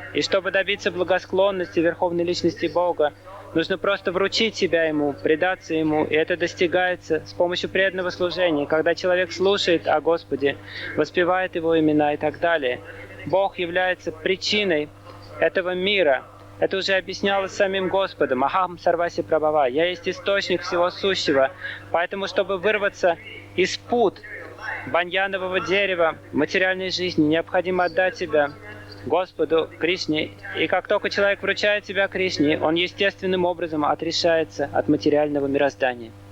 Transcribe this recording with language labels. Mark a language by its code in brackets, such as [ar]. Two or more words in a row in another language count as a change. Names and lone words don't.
[ru] И чтобы добиться благосклонности Верховной Личности Бога, нужно просто вручить себя Ему, предаться Ему, и это достигается с помощью преданного служения, когда человек слушает о Господе, воспевает Его имена и так далее. Бог является причиной этого мира. Это уже объяснялось самим Господом. [sa] «अहं सर्वस्य प्रभवः». [ru] «Я есть источник всего сущего». Поэтому, чтобы вырваться из пут баньянового дерева материальной жизни, необходимо отдать себя Господу Кришне. И как только человек вручает себя Кришне, он естественным образом отрешается от материального мироздания.